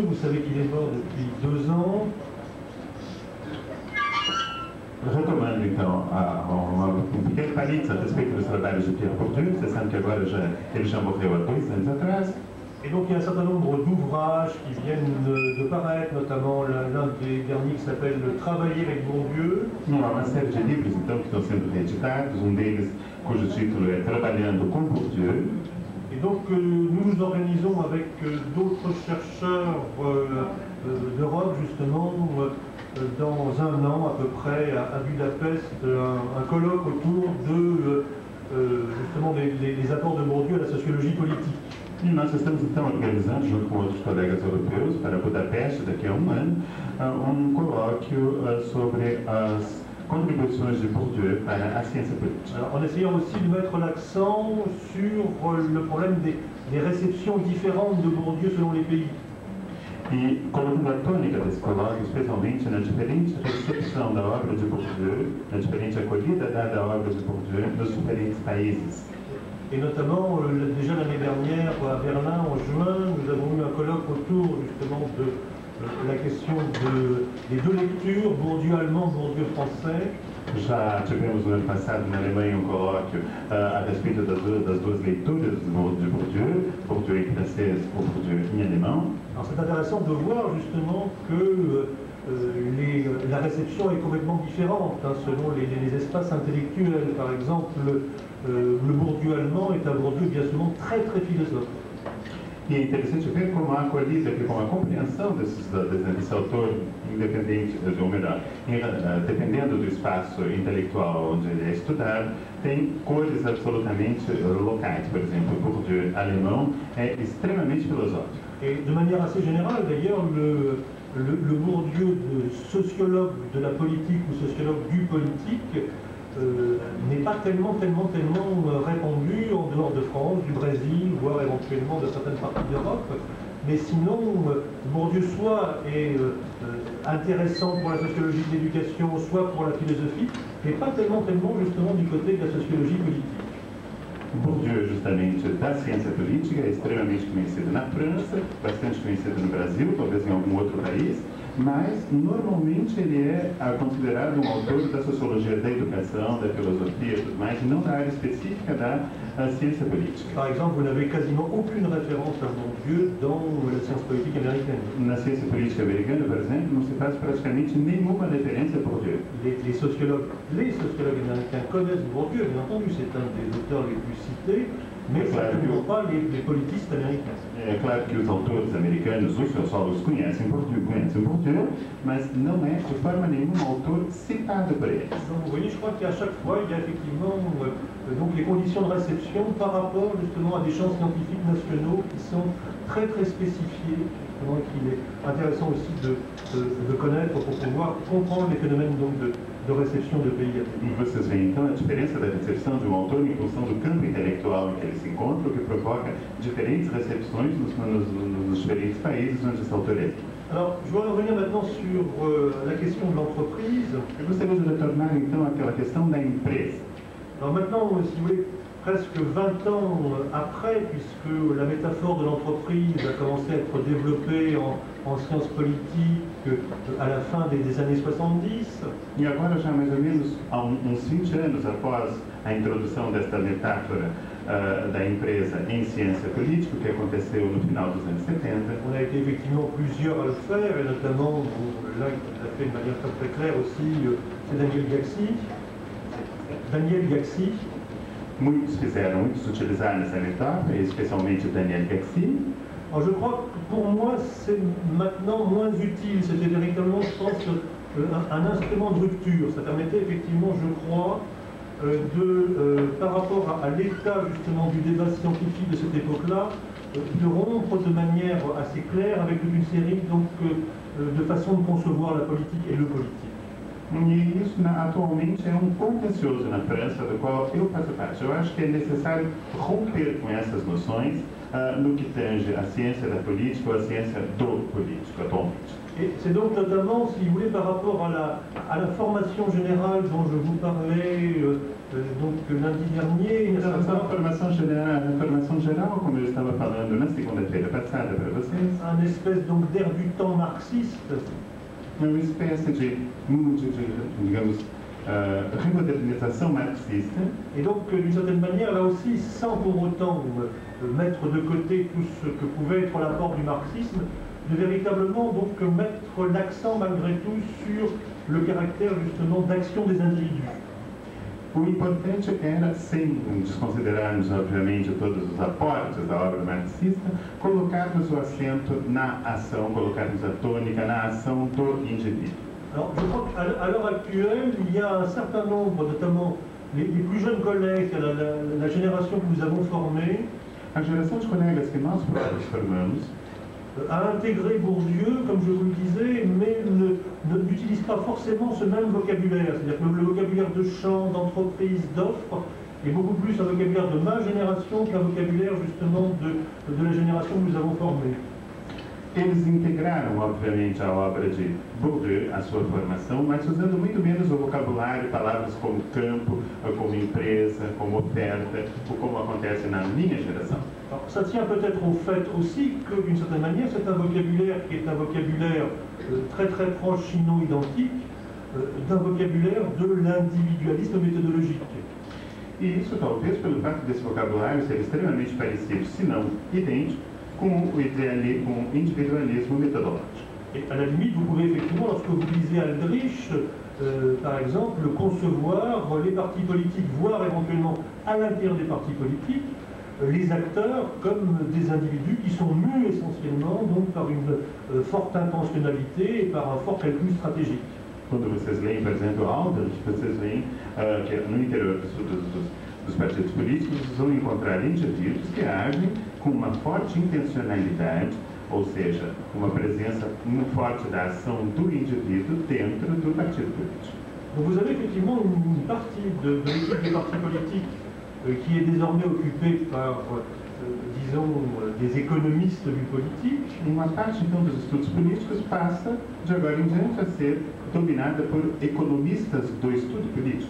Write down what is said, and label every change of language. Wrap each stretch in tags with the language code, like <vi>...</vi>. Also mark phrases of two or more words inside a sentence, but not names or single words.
<fr>Vous savez qu'il est mort depuis 2 ans.</fr> <pt>Retomando então um pequeno parênteses a respeito dos trabalhos de Pierre Bourdieu, você sabe que agora ele já morreu há 2 anos atrás.</pt> <fr>Et donc il y a un certain nombre d'ouvrages qui viennent de paraître, notamment l'un des derniers qui s'appelle Travailler avec Bourdieu.</fr> <pt>Há uma série de livros então que estão sendo reeditados, um deles cujo título é Trabalhando com Bourdieu.</pt> <fr>Et donc nous nous organisons avec d'autres chercheurs d'Europe justement dans 1 an à peu près à Budapest un colloque autour de justement les apports de Bourdieu à la sociologie politique.</fr> <pt>E nós estamos então organizando, junto com outros colegas europeus, para Budapeste, daqui a 1 ano, um colóquio sobre as contribuições de Bourdieu para a ciência política.</pt> <fr>Alors, en essayant aussi de mettre l'accent sur le problème des réceptions différentes de Bourdieu selon les pays.</fr> <pt>E colocando a tônica desse colóquio, especialmente na diferente recepção da obra de Bourdieu, na diferente acolhida dada à obra de Bourdieu nos diferentes países.</pt> <fr>Et notamment, déjà l'année dernière, à Berlin, en juin, nous avons eu un colloque autour justement de la question des 2 lectures, Bourdieu allemand, Bourdieu français.</fr> <pt>Já tivemos no ano passado na Alemanha um colóquio a respeito das duas leituras de Bourdieu, Bourdieu em francês ou Bourdieu em alemão.</pt> <fr>Alors c'est intéressant de voir justement que la réception est complètement différente selon les espaces intellectuels. Par exemple, le Bourdieu allemand est un Bourdieu bien souvent très très philosophe.</fr> <pt>E é interessante ver como a acolhida, como a compreensão desse autor independente, ou melhor, dependendo do espaço intelectual onde ele é estudado, tem cores absolutamente locais. Por exemplo, o Bourdieu alemão é extremamente filosófico.</pt> <fr>Et de manière assez générale, d'ailleurs, le Bourdieu de sociologue de la politique ou sociologue du politique n'est pas tellement répandu en dehors de France, du Brésil, voire éventuellement de certaines parties d'Europe. Mais sinon, Bourdieu soit est intéressant pour la sociologie de l'éducation, soit pour la philosophie, mais pas tellement justement du côté de la sociologie politique.</fr> <pt>Bourdieu, justamente, da ciência política, é extremamente conhecido na França, bastante conhecido no Brasil, talvez em algum outro país, mas normalmente ele é considerado um autor da sociologia da educação, da filosofia e tudo mais, e não da área específica da ciência política.</pt> <fr>Par exemple, vous n'avez quasiment aucune référence à Bourdieu dans la science politique américaine.</fr> <pt>Na ciência política americana, por exemplo, não se faz praticamente nenhuma referência a Bourdieu.</pt> <fr>Les sociologues américains connaissent Bourdieu, bien entendu, c'est un des auteurs les plus cités, mais certainement pas les politistes américains.</fr> <pt>É claro que os autores americanos, os sociólogos conhecem Bourdieu, mas não é de forma nenhuma um autor citado por eles.</pt> <fr>Donc vous voyez, je crois qu'à chaque fois, il y a effectivement donc les conditions de réception par rapport justement à des champs scientifiques nationaux qui sont très très spécifiés, qu'il est intéressant aussi de connaître pour pouvoir comprendre les phénomènes donc, de réception de pays à pays.</fr> <pt>Vocês veem então a diferença da recepção de um autor em função do campo intelectual em que ele se encontra, o que provoca diferentes recepções nos diferentes países onde esse autor é.</pt> <fr>Alors, je voudrais revenir maintenant sur la question de l'entreprise.</fr> <pt>Eu gostaria de retornar então àquela questão da empresa.</pt> <fr>Alors maintenant, si vous voulez, presque 20 ans après, puisque la métaphore de l'entreprise a commencé à être développée en sciences politiques à la fin des années 70.</fr> <pt>E agora, já mais ou menos há uns 20 anos após a introdução desta metáfora da empresa em ciência política, que aconteceu no final dos anos 70.</pt> <fr>On a été effectivement plusieurs à le faire, et notamment, là, il a fait de manière très, très claire aussi, c'est Daniel Gaxi.</fr> <pt>Muitos utilizaram essa metáfora, especialmente Daniel Gaxi.</pt> <fr>Alors je crois que pour moi, c'est maintenant moins utile. C'était véritablement, je pense, un instrument de rupture. Ça permettait effectivement, je crois, par rapport à l'état justement du débat scientifique de cette époque-là, de rompre de manière assez claire avec toute une série donc, de façons de concevoir la politique et le politique.</fr> <pt>E isso atualmente é um contencioso na França, do qual eu faço parte. Eu acho que é necessário romper com essas noções no que tange a ciência da política ou a ciência do político atualmente.</pt> <fr>Et c'est donc notamment, si vous voulez, par rapport à la formation générale dont je vous parlais donc lundi dernier.</fr> <pt>Essa formação geral, como eu estava falando na segunda-feira passada para vocês.</pt> <fr>Un espèce donc d'air du temps marxiste.</fr> <pt>Uma espécie de digamos, remodernização marxista.</pt> <fr>Et donc, d'une certaine manière, là aussi, sans pour autant mettre de côté tout ce que pouvait être l'apport du marxisme, de véritablement donc mettre l'accent malgré tout sur le caractère justement d'action des individus.</fr> <pt>O importante era, sem desconsiderarmos, obviamente, todos os aportes da obra marxista, colocarmos o acento na ação, colocarmos a tônica na ação do indivíduo.</pt> <fr>Alors, je crois qu'à l'heure actuelle, il y a un certain nombre, notamment les plus jeunes collègues, la génération que nous avons formée,</fr> <pt>a geração de colegas que nós próprios formamos,</pt> <fr>a intégré Bourdieu, comme je vous le disais, mais n'utilise pas forcément ce même vocabulaire. C'est-à-dire que le vocabulaire de champ, d'entreprise, d'offre est beaucoup plus un vocabulaire de ma génération qu'un vocabulaire justement de la génération que nous avons formée.</fr> <pt>Eles integraram, obviamente, a obra de Bourdieu, a sua formação, mas usando muito menos o vocabulário, palavras como campo, como empresa, como oferta, ou como acontece na minha geração.</pt> <fr>Alors, ça tient peut-être au fait aussi que, d'une certaine manière, c'est un vocabulaire qui est un vocabulaire très très proche, sinon identique, d'un vocabulaire de l'individualisme méthodologique.</fr> <pt>E isso talvez pelo fato desse vocabulário ser extremamente parecido, se não idêntico, com o individualismo metodológico.</pt> <fr>Et à la limite, vous pouvez effectivement, lorsque vous lisez Aldrich, par exemple, concevoir les partis politiques, voire éventuellement à l'intérieur des partis politiques, les acteurs comme des individus qui sont mus essentiellement donc, par une forte intentionnalité et par un fort calcul stratégique.</fr> <pt>Quando vocês leem, por exemplo, Aldrich, vocês veem que no interior dos partidos políticos vão encontrar indivíduos que agem com uma forte intencionalidade, ou seja, uma presença muito forte da ação do indivíduo dentro do partido político.</pt> <fr>Donc vous avez effectivement une partie de l'équipe des partis politiques qui est désormais occupée par, disons, des économistes du politique.</fr> <pt>Uma parte, então, dos estudos políticos passa, de agora em diante, a ser dominada por economistas do estudo político.</pt>